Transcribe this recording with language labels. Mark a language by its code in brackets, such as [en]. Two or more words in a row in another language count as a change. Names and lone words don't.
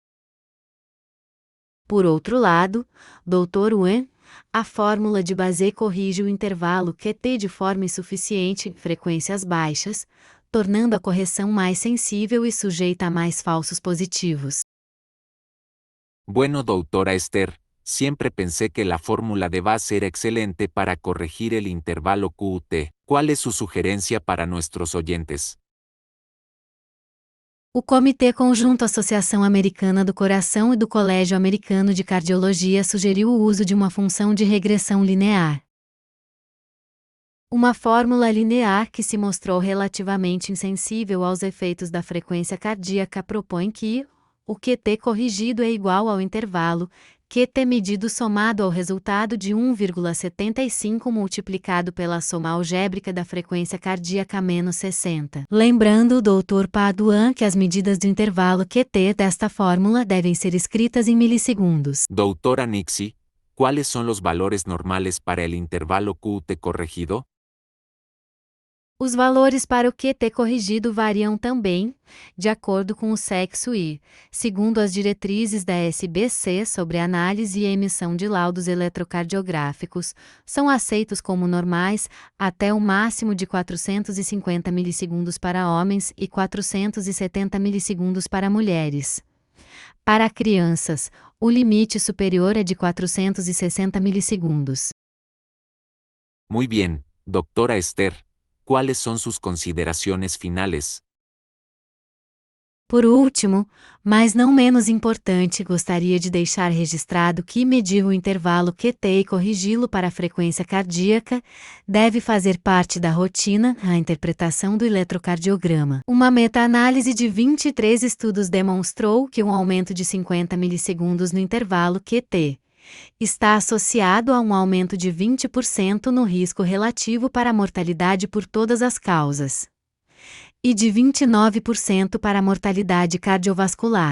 [pt] Por outro lado, Dr. Wen, a fórmula de Basé corrige o intervalo QT de forma insuficiente em frequências baixas, tornando a correção mais sensível e sujeita a mais falsos positivos. [es] Bueno, doutora Esther, siempre pensé que la fórmula de Basé era excelente para corregir el intervalo QT. ¿Cuál es su sugerencia para nuestros oyentes? [pt] O Comitê Conjunto Associação Americana do Coração e do Colégio Americano de Cardiologia sugeriu o uso de uma função de regressão linear. Uma fórmula linear que se mostrou relativamente insensível aos efeitos da frequência cardíaca propõe que o QT corrigido é igual ao intervalo QT medido somado ao resultado de 1,75 multiplicado pela soma algébrica da frequência cardíaca menos 60. Lembrando, Dr. Paduan, que as medidas do intervalo QT desta fórmula devem ser escritas em milissegundos. Doutora Nixie, [es] ¿cuáles son los valores normales para el intervalo QT corregido? [pt] Os valores para o QT corrigido variam também, de acordo com o sexo e, segundo as diretrizes da SBC sobre análise e emissão de laudos eletrocardiográficos, são aceitos como normais até o máximo de 450 milissegundos para homens e 470 milissegundos para mulheres. Para crianças, o limite superior é de 460 milissegundos. [es] Muy bien, doctora Esther. ¿Cuáles son sus consideraciones finales? [pt] Por último, mas não menos importante, gostaria de deixar registrado que medir o intervalo QT e corrigi-lo para a frequência cardíaca deve fazer parte da rotina a interpretação do eletrocardiograma. Uma meta-análise de 23 estudos demonstrou que um aumento de 50 milissegundos no intervalo QT está associado a um aumento de 20% no risco relativo para a mortalidade por todas as causas e de 29% para a mortalidade cardiovascular.